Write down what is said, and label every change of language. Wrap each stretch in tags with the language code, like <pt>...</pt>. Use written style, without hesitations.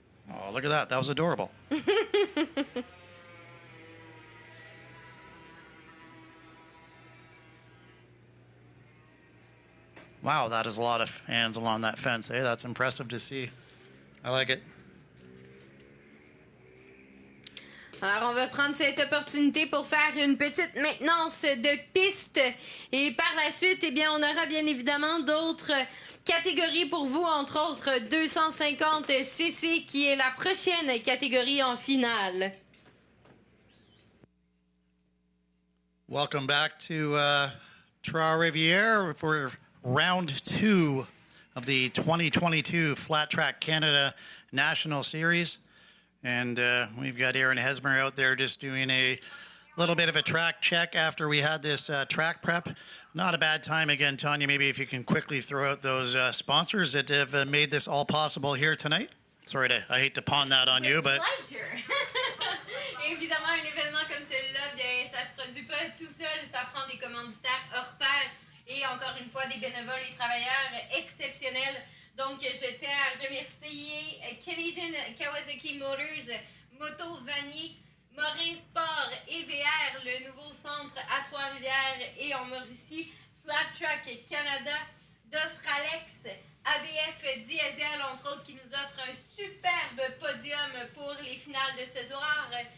<en>Oh, look at that. That was adorable. Wow, that is a lot of hands along that fence. Hey, that's impressive to see. I like it.</en> <fr>Alors, on va prendre cette opportunité pour faire une petite maintenance de piste. Et par la suite, eh bien, on aura bien évidemment d'autres catégories pour vous, entre autres 250 cc, qui est la prochaine catégorie en finale.</fr> <en>Welcome back to Trois, Rivières for round 2 of the 2022 Flat Track Canada National Series. And we've got Aaron Hesmer out there just doing a little bit of a track check after we had this track prep. Not a bad time again, Tanya. Maybe if you can quickly throw out those sponsors that have made this all possible here tonight. Sorry, I hate to pawn that on you, but... Pleasure.</en> <fr>Évidemment, un événement comme celui-là, bien, ça se produit pas tout seul. Ça prend des commanditaires hors pair et encore une fois des bénévoles et travailleurs exceptionnels. Donc, je tiens à remercier Canadian Kawasaki Motors, Moto Vanier, Morin Sport et VR, le nouveau centre à Trois-Rivières et en Mauricie, Flat Track Canada, d'offre Alex, ADF Diesel, entre autres, qui nous offre un superbe podium pour les finales de ce soir,</fr>